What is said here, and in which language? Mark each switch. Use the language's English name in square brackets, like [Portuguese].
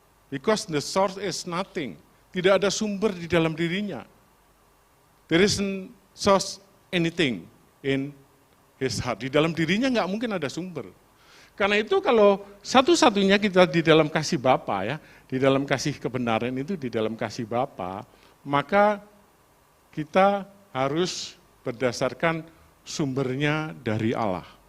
[English] Because the source is nothing. [Indonesian] Tidak ada sumber di dalam dirinya. [English] There isn't source anything in his heart. [Indonesian] Di dalam dirinya nggak mungkin ada sumber. Karena itu kalau satu-satunya kita di dalam kasih Bapa ya, di dalam kasih kebenaran itu di dalam kasih Bapa, maka kita harus berdasarkan sumbernya dari Allah.